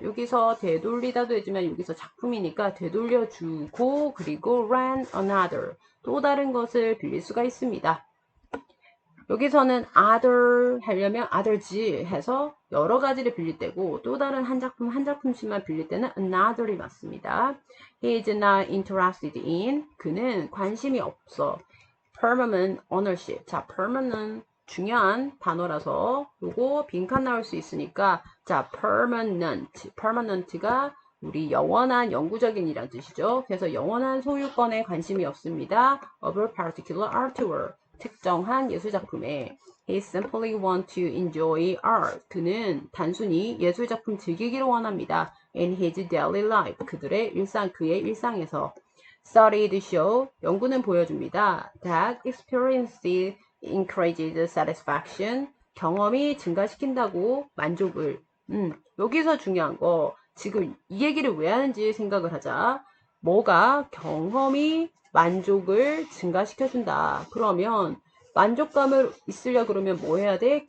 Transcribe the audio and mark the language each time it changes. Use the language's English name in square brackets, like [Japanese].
[Korean] 여기서 되돌리다도 되지만 여기서 작품이니까 되돌려 주고 그리고 [English] rent another [Korean] 또 다른 것을 빌릴 수가 있습니다. 여기서는 other 하려면 others 해서 여러 가지를 빌릴 때고 또 다른 한 작품씩만 빌릴 때는 another이 맞습니다. [English] He is not interested in [Korean] 그는 관심이 없어. [English] permanent ownership [Korean] 자 permanent 중요한 단어라서 요거 빈칸 나올 수 있으니까 자 permanent가 우리 영원한 영구적인 이란 뜻이죠. 그래서 영원한 소유권에 관심이 없습니다. [English] of a particular artwork [Korean] 특정한 예술작품에 [English] He simply want to enjoy art. [Korean] 그는 단순히 예술작품 즐기기를 원합니다. [English] In his daily life. [Korean] 그의 일상에서. [English] Studies show. [Korean] 연구는 보여줍니다. [English] That experience increases satisfaction. [Korean] 경험이 증가시킨다고 만족을. 여기서 중요한 거. 지금 이 얘기를 왜 하는지 생각을 하자. 뭐가 경험이 만족을 증가시켜준다. 그러면 만족감을 있으려 그러면 뭐 해야 돼?